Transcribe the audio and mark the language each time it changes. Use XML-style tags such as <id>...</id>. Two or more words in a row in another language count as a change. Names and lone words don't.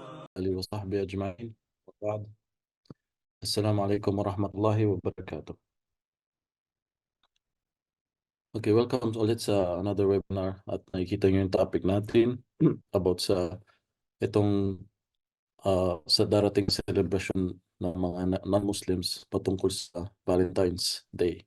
<ar>آله وصحبه أجمعين وبعد. السلام عليكم ورحمة الله wabarakatuh.</ar> <tl>Okay, welcome ulit sa</tl> <en>another webinar</en> <tl>at nakikita nyo yung topic natin about sa itong sa darating celebration ng mga non-Muslims patungkol sa Valentine's Day.</tl>